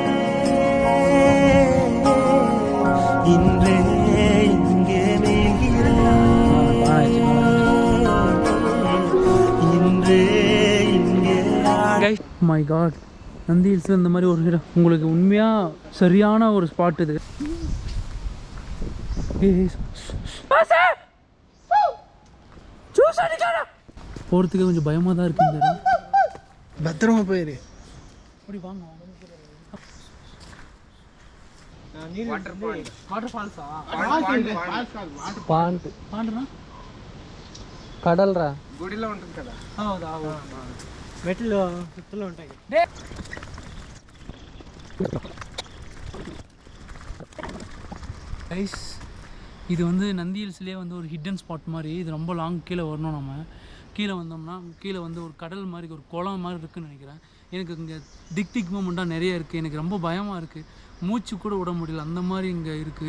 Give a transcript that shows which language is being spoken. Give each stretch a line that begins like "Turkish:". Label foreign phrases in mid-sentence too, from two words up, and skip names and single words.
English: My God,
Tamil: நந்தி ஹில்ஸ்ல இந்த மாதிரி ஒரு இடம் உங்களுக்கு உண்மையா சரியான ஒரு ஸ்பாட் இது. போறதுக்கு கொஞ்சம் பயமா தான் இருக்கு. பத்திரமா போயிரு. அப்படி வாங்க.
Telugu: కడలరా గుడిలో ఉంటుంది కదా. మెట్లు చెట్లు ఉంటాయి.
Tamil: கைஸ், இது வந்து நந்தி ஹில்ஸ்லேயே வந்து ஒரு
English: hidden spot
Tamil: மாதிரி. இது ரொம்ப லாங் கீழே வரணும். நம்ம கீழே வந்தோம்னா கீழே வந்து ஒரு கடல் மாதிரி, ஒரு குளம் மாதிரி இருக்குதுன்னு நினைக்கிறேன். எனக்கு இங்கே திக் மூமெண்ட்டாக நிறைய இருக்குது. எனக்கு ரொம்ப பயமாக இருக்குது, மூச்சு கூட விட முடியல, அந்த மாதிரி இங்கே இருக்குது.